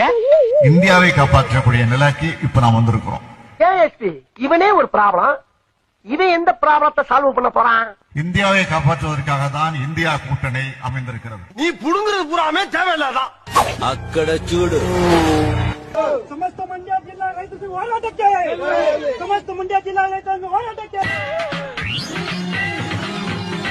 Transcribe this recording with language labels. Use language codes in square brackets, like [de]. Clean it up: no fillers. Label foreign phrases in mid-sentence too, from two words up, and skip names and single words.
[ta] இந்தியாவை காப்பாற்றக்கூடிய நிலைக்கு இப்ப நாம் வந்திருக்கிறோம். இவனே ஒரு ப்ராப்ளம். இவன் எந்த ப்ராப்ளத்தை சால்வ் பண்ண போறான்? இந்தியாவை காப்பாற்றுவதற்காக தான் இந்தியா கூட்டணி அமைந்திருக்கிறது. நீ புடுங்குறது பூராமே தேவையில்லாதான். [te] అక్కడ చూడు. [kn] ಸಮಸ್ತ ಮಂಡ್ಯ ಜಿಲ್ಲಾ ರೈತ ಹೋರಾಟಕ್ಕೆ, ಸಮಸ್ತ ಮಂಡ್ಯ ಜಿಲ್ಲಾ ರೈತ ಹೋರಾಟಕ್ಕೆ.